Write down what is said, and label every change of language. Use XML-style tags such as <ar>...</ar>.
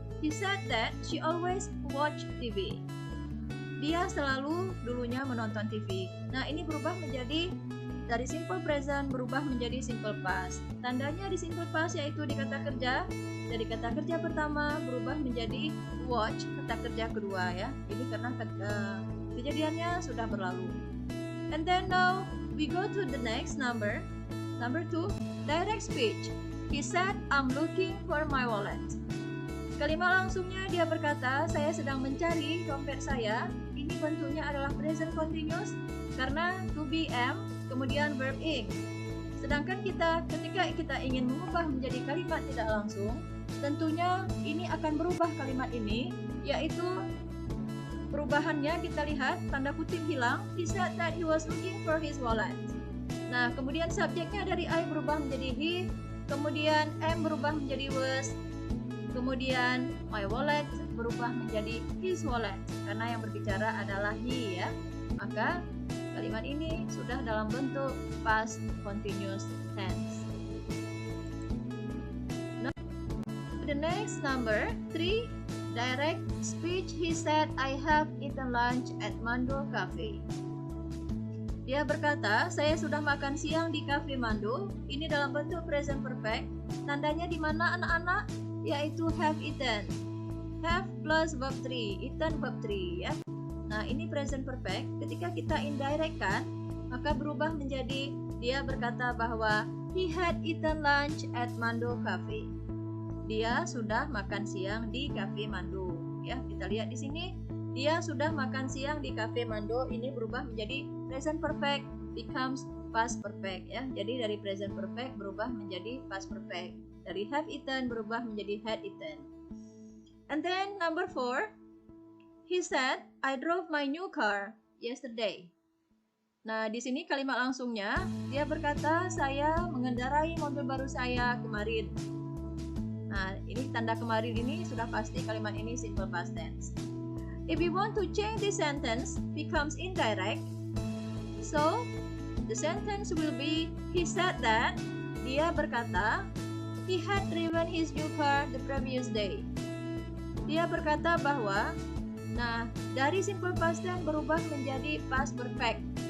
<en>He said that she always watch TV.</en> <id>Dia selalu dulunya menonton TV. Nah, ini berubah menjadi dari simple present berubah menjadi simple past. Tandanya di simple past yaitu di kata kerja. Dari kata kerja pertama berubah menjadi watch kata kerja kedua, ya. Ini karena kejadiannya sudah berlalu.</id> <en>And then now we go to the next number 2, direct speech. He said, I'm looking for my wallet.</en> <id>Kalimat langsungnya dia berkata, saya sedang mencari dompet saya. Ini bentuknya adalah present continuous karena to be am, kemudian verb ing. Sedangkan ketika kita ingin mengubah menjadi kalimat tidak langsung, tentunya ini akan berubah kalimat ini, yaitu perubahannya kita lihat tanda kutip hilang.</id> <en>He said that he was looking for his wallet.</en> <id>Nah, kemudian subjeknya dari I berubah menjadi he, kemudian am berubah menjadi was, kemudian my wallet berubah menjadi his wallet karena yang berbicara adalah he, ya. Maka kalimat ini sudah dalam bentuk past continuous tense.</id> <en>Now, the next number 3, direct speech. He said, I have eaten lunch at Mando Cafe.</en> <id>Dia berkata, saya sudah makan siang di Cafe Mando. Ini dalam bentuk present perfect. Tandanya di mana anak-anak? Yaitu have eaten. Have plus verb 3, eaten verb 3, ya. Nah, ini present perfect. Ketika kita indirect kan, maka berubah menjadi dia berkata bahwa</id> <en>he had eaten lunch at Mando Cafe.</en> <id>Dia sudah makan siang di Cafe Mando, ya. Kita lihat di sini, dia sudah makan siang di Cafe Mando. Ini berubah menjadi</id> <en>present perfect becomes past perfect,</en> <id>ya. Jadi dari present perfect berubah menjadi past perfect. Dari have eaten berubah menjadi had eaten.</id> <en>And then number 4, he said, I drove my new car yesterday.</en> <id>Nah, di sini kalimat langsungnya, dia berkata, saya mengendarai mobil baru saya kemarin. Nah, ini tanda kemarin ini sudah pasti kalimat ini simple past tense.</id> <en>If we want to change this sentence, becomes indirect. So, the sentence will be, he said that,</en> <id>dia berkata,</id> <en>he had driven his new car the previous day.</en> <id>Dia berkata bahwa, nah, dari simple past tense berubah menjadi past perfect.</id>